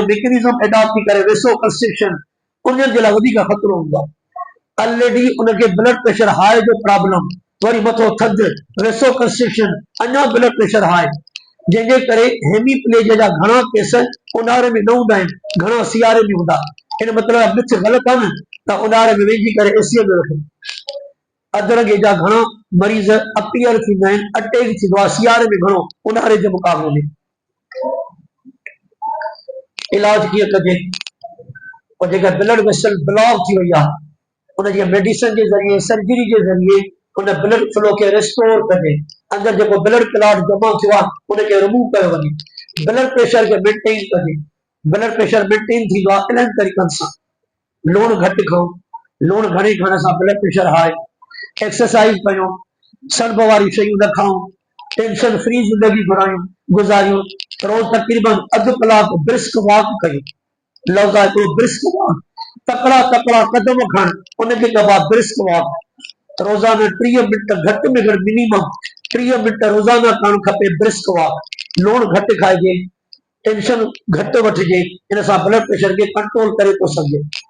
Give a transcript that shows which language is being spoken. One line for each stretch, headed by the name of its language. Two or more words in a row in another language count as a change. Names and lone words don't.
English: mechanism adopt
Sindhi: थी करे
English: vasoconstriction
Sindhi: उन्हनि जे लाइ वधीक ख़तरो हूंदो आहे ऑलरेडी उनखे
English: blood pressure high
Sindhi: जो प्रॉब्लम वरी मथो थधि
English: vasoconstriction
Sindhi: अञा
English: blood pressure high
Sindhi: जंहिंजे करे हेमीप्लेजिया जा घणा केस उन्हारे में न हूंदा आहिनि घणा सियारे में हूंदा इन मतिलबु मिथ ग़लति आहे न त उन्हारे में वेझी करे एसीअ में रखो अदरंगे जा घणा मरीज़ अपीयर थींदा आहिनि अटैक थींदो आहे सियारे में घणो उन्हारे जे मुक़ाबले में इलाज कीअं कजे और जेका
English: blood vessel block
Sindhi: थी वई आहे उनजी मेडिसिन के ज़रिए सर्जरी के ज़रिए उन
English: blood flow
Sindhi: के रिस्टोर करे अंदर जेको
English: blood clot
Sindhi: जमा थियो आहे उनखे रिमूव कयो वञे
English: blood pressure
Sindhi: के मेंटेन करे
English: blood pressure maintain
Sindhi: थींदो आहे इन्हनि तरीक़नि सां लूण घटि खाओ लूण घणे खाइण सां
English: blood pressure high exercise
Sindhi: कयो सड़ब वारी शयूं न खाओ
English: tension free
Sindhi: ज़िंदगी गुज़ारियो रोज़ तकरीबन अधु कलाक
English: brisk walk
Sindhi: कयो लफ्ज़ आहे हिकिड़ो
English: brisk walk
Sindhi: तकड़ा तकड़ा कदम खण उनखे चइबो आहे
English: brisk walk
Sindhi: रोज़ाना 30 मिनट घटि में घटि
English: minimum 30 minute
Sindhi: रोज़ाना करणु खपे
English: brisk walk
Sindhi: लूण घटि खाइजे टेंशन घटि वठिजे इन सां
English: blood pressure
Sindhi: खे कंट्रोल करे थो सघे